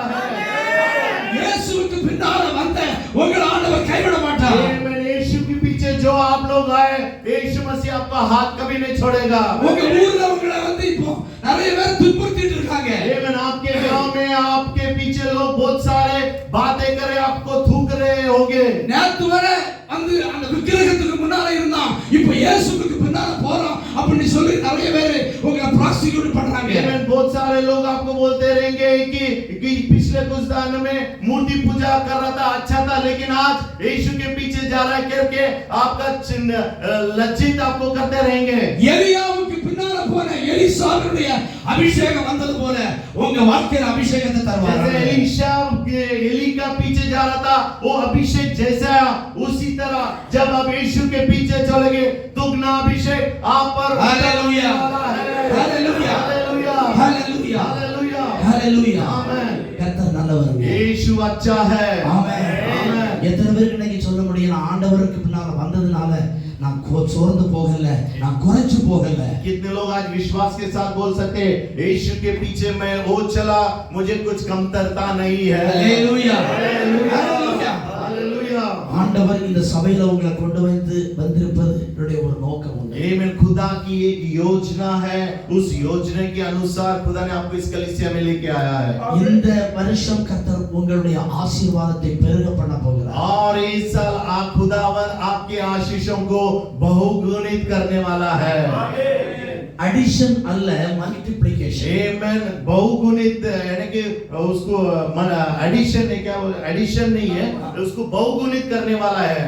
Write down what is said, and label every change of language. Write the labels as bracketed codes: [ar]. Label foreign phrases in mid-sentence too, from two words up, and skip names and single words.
[ta] இயேசுவுக்கு பின்னால வந்த உங்கள் ஆண்டவர் கைவிட மாட்டார்। [hi] आमीन। यीशु के पीछे जो आप लोग आए, यीशु मसीह आपका हाथ कभी नहीं छोड़ेगा। [ta] உங்க ஊர்ல உங்களை வந்து இப்போ நிறைய பேர் துன்புறுத்திட்டு இருக்காங்க. [en] Amen. [hi] आपके गांव में आपके पीछे लोग बहुत सारे बातें करे, आपको थूक रहे होंगे। [ta] நேத்து வரை வந்து அந்த விக்கிரகத்துக்கு முன்னால இருந்தான், இப்போ இயேசுவுக்கு பின்னால போறோம் அப்படி சொல்லி நிறைய பேர் உங்களை ப்ராசிக்யூட் பண்றாங்க. [en] Amen. [hi] बहुत सारे लोग आपको बोलते रहेंगे कि पिछले कुछ दिनों में मूर्ति पूजा कर रहा था, अच्छा था, लेकिन आज यीशु के पीछे जा रहा है करके आपका लज्जित आपको करते रहेंगे। [ta] எலியாவுக்கு பின்னால போன எலிசாவுடைய அபிஷேகம் வந்தது போல உங்க வாழ்க்கையில அபிஷேகத்தை தருவார். [hi] जैसे एलीशा एली का पीछे जा रहा था, वो अभिषेक जैसा उसी तरह जब आप यीशु के पीछे चलोगे दुगना अभिषेक आप पर हालेलुया हालेलुया हालेलुया हालेलुया हालेलुया ஆமென். [ta] கர்த்தர் நல்லவர். [hi] यीशु अच्छा है। [ta] ஆமென். எத்தனை பேருக்கு இன்னைக்கு சொல்ல முடியும், நான் ஆண்டவருக்கு பின்னால வந்ததுனால நான் சோர்ந்து போகல, நான் குறைச்சு போகல? [hi] कितने लोग आज विश्वास के साथ बोल सकते हैं यीशु के पीछे मैं वो चला, मुझे कुछ कमतरता नहीं है। हालेलुया हालेलुया हालेलुया हालेलुया। [ta] ஆண்டவர் இந்த சபையில உங்களை கொண்டு வந்து வந்திருப்பது என்னுடைய ஒரு நோக்கம் உண்டு. [hi] आमीन। खुदा की एक योजना है, उस योजना के अनुसार खुदा ने आपको इस कलीसिया में लेके आया है। [ta] இந்த வருஷம் கர்த்தர் உங்களுடைய ஆசீர்வாதத்தை பெருக பண்ண போகிறார். [hi] और इस साल आप खुदावन आपके आशीषों को बहुगुणित करने वाला है। [en] एडिशन அல்ல, मल्टीप्लिकेशन। [hi] आमीन। बहुगुणित यानी कि उसको एडिशन है, क्या एडिशन नहीं है, उसको बहुगुणित करने वाला है।